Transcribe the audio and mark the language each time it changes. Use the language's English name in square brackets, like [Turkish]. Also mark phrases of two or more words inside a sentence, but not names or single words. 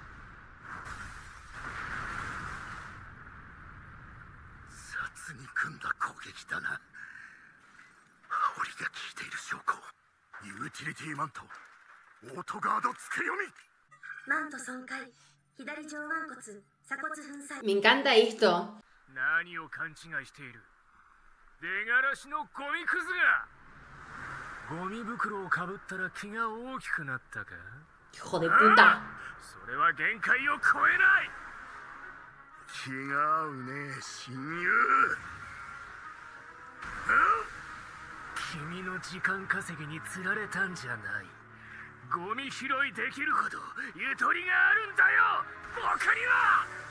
[Japanese] 雑に組んだ攻撃だな。煽りが効いている証拠。ユーティリティマントオートガードつけ読み。マント損壊。左上腕骨鎖骨粉砕。 [Spanish] Me encanta esto. [Japanese] 何を勘違いしている。出がらしのゴミクズが。ゴミ袋をかぶったら気が大きくなったか。 [Spanish] Hijo de puta. [Japanese] それは限界を超えない。気が合うね親友。君の時間稼ぎに釣られたんじゃない。ゴミ拾いできるほどゆとりがあるんだよ、僕には。